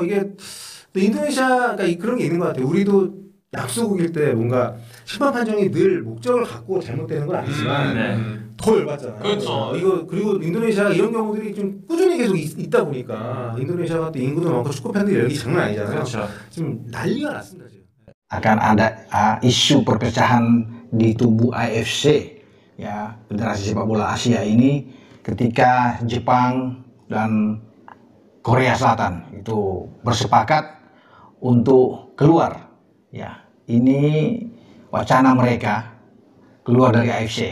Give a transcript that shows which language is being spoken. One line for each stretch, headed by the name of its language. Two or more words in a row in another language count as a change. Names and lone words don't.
Korean: 이게 또 인도네시아가 그런 게 있는 것 같아요. 우리도 약소국일 때 뭔가 심판 판정이 늘 목적을 갖고 잘못되는 건 아니지만 네. 더 열받잖아요. 그렇죠. 이거 그리고 인도네시아가 이런 경우들이 좀 꾸준히 계속 있다 보니까 인도네시아가 또 인구도 많고 축구 팬들 열기 장난 아니잖아요. 그렇죠. 지금 난리가 났습니다 지금.
Indonesian: Akan ada isu perpecahan di tubuh AFC, ya, Federasi Sepak Bola Asia ini, ketika Jepang dan Korea Selatan itu bersepakat untuk keluar. Ya, ini wacana mereka keluar dari AFC.